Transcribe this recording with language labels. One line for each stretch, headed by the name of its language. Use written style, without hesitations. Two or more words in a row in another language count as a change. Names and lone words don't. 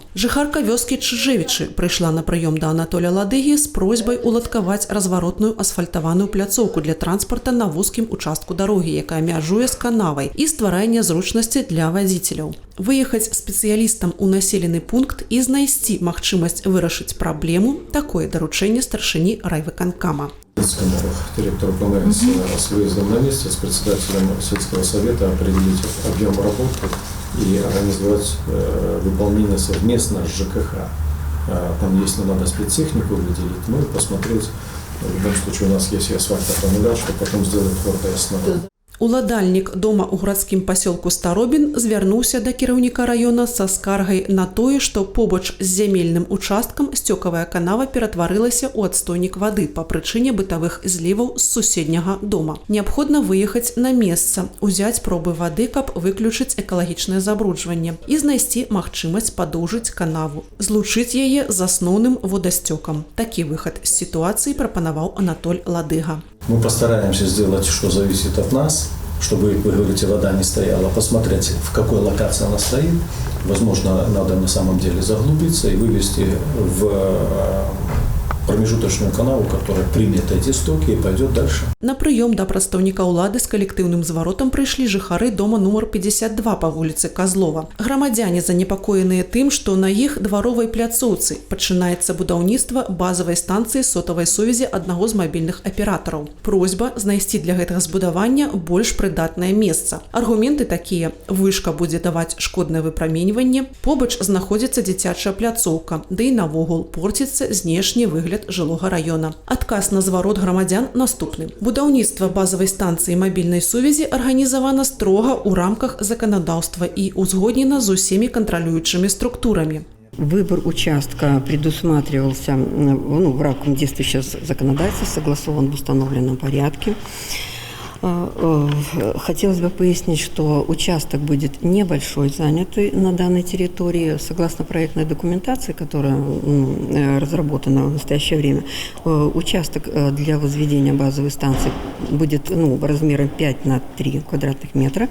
Belarusian: Жыхарка вёскі Чжэвічы прыйшла на прыём да Анатоля Ладыгі з просьбай уладкаваць разваротную асфальтаваную пляцоўку для транспарта на вузкім участку дарогі, якая мяжуе з канавай, і стварае нязручнасці для вадзіцеляў. Выехаць спецыялістам у населены пункт і знайсці магчымасць вырашыць праблему – такое даручэнне старшыні райвыканкама.
Russian: Директор ПМС с выездом на месте, с председателем сельского совета определить объем работы и организовать выполнение совместно с ЖКХ. Там, если надо спецтехнику выделить, ну и посмотреть. В любом случае у нас есть и асфальтоформуляр, чтобы потом сделать твердое основание.
Belarusian: Уладальнік дома ў гарадскім пасёлку Старобін звярнуўся да кіраўніка раёна са скаргай на тое, што побач з зямельным участкам сцёкавая канава ператварылася ў адстойнік вады па прычыне бытавых зліваў з суседняга дома. Неабходна выехаць на месца, узяць пробы вады, каб выключыць экалагічнае забруджванне і знайсці магчымасць падоўжыць канаву, злучыць яе з асноўным водасцёкам. Такі выхад з сітуацыі прапанаваў Анатоль Ладыга.
Russian: Мы постараемся сделать, что зависит от нас, чтобы, вы говорите, вода не стояла, посмотреть, в какой локации она стоит. Возможно, надо на самом деле заглубиться и вывести в промежуточную канаву, которая примет эти стоки и пойдет дальше.
Belarusian: На прыём да прадстаўніка ўлады з калектыўным зваротам прыйшлі жыхары дома нумар 52 па вуліцы Казлова. Грамадзяне занепакоеныя тым, што на іх дваровай пляцоўцы пачынаецца будаўніцтва базавай станцыі сотавай сувязі аднаго з мабільных аператараў. Просьба знайсці для гэтага збудавання больш прыдатнае месца. Аргументы такія: вышка будзе даваць шкоднае выпраменьванне, побач знаходзіцца дзіцячая пляцоўка, ды і навогул порціцца знешні выгляд жылога раёна. Адказ на зварот грамадзян наступны. Будаўніцтва базавай станцыі мабільнай сувязі арганізавана строга ў рамках заканадаўства і узгоднена з усімі кантралюючымі структурамі.
Russian: Выбор участка предусматривался в рамках действующего законодательства, согласован в установленном порядке. Хотелось бы пояснить, что участок будет небольшой, занятый на данной территории. Согласно проектной документации, которая разработана в настоящее время, участок для возведения базовой станции будет размером 5 на 3 квадратных метра.